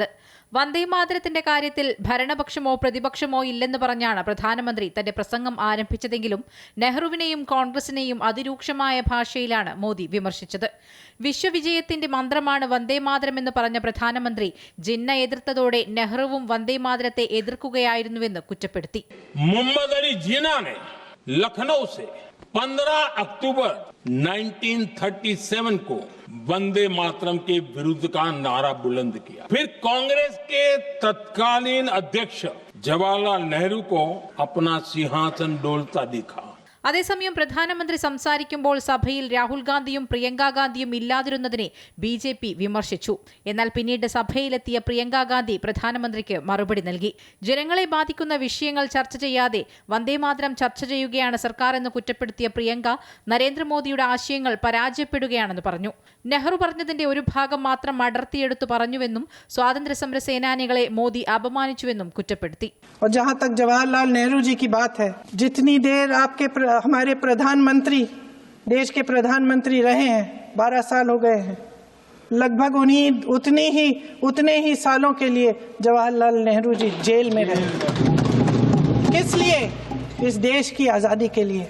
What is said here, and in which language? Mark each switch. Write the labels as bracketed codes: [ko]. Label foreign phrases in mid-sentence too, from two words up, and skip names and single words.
[ml] വന്ദേമാതരത്തിന്റെ കാര്യത്തിൽ ഭരണപക്ഷമോ പ്രതിപക്ഷമോ ഇല്ലെന്ന് പറഞ്ഞാണ് പ്രധാനമന്ത്രി തന്റെ പ്രസംഗം ആരംഭിച്ചതെങ്കിലും നെഹ്റുവിനെയും കോൺഗ്രസിനെയും അതിരൂക്ഷമായ ഭാഷയിലാണ് മോദി വിമർശിച്ചത്. വിശ്വവിജയത്തിന്റെ മന്ത്രമാണ് വന്ദേമാതരമെന്ന് പറഞ്ഞ പ്രധാനമന്ത്രി ജിന്ന എതിർത്തതോടെ നെഹ്റുവും വന്ദേമാതരത്തെ എതിർക്കുകയായിരുന്നുവെന്ന് കുറ്റപ്പെടുത്തി. [hi] लखनऊ से 15 अक्टूबर 1937 को वंदे मातरम के विरुद्ध का नारा बुलंद किया. फिर कांग्रेस के तत्कालीन अध्यक्ष जवाहरलाल नेहरू को अपना सिंहासन डोलता दिखा. [ml] അതേസമയം പ്രധാനമന്ത്രി സംസാരിക്കുമ്പോൾ സഭയിൽ രാഹുൽ ഗാന്ധിയും പ്രിയങ്ക ഗാന്ധിയും ഇല്ലാതിരുന്നതിനെ BJP വിമർശിച്ചു. എന്നാൽ പിന്നീട് സഭയിലെത്തിയ പ്രിയങ്ക ഗാന്ധി പ്രധാനമന്ത്രിക്ക് മറുപടി നൽകി. ജനങ്ങളെ ബാധിക്കുന്ന വിഷയങ്ങൾ ചർച്ച ചെയ്യാതെ വന്ദേമാതരം ചർച്ച ചെയ്യുകയാണ് സർക്കാർ എന്ന് കുറ്റപ്പെടുത്തിയ പ്രിയങ്ക നരേന്ദ്രമോദിയുടെ ആശയങ്ങൾ പരാജയപ്പെടുകയാണെന്ന് പറഞ്ഞു. നെഹ്റു പറഞ്ഞതിന്റെ ഒരു ഭാഗം മാത്രം അടർത്തിയെടുത്തു പറഞ്ഞുവെന്നും സ്വാതന്ത്ര്യസമര സേനാനികളെ മോദി അപമാനിച്ചുവെന്നും കുറ്റപ്പെടുത്തി. [hi] जवाहरलाल नेहरू जी की बात है, जितनी देर आपके हमारे प्रधानमंत्री देश के प्रधानमंत्री रहे हैं, 12 साल हो गए हैं, लगभग उतने ही सालों के लिए जवाहरलाल नेहरू जी जेल में रहे. किस लिए? इस देश की आजादी के लिए.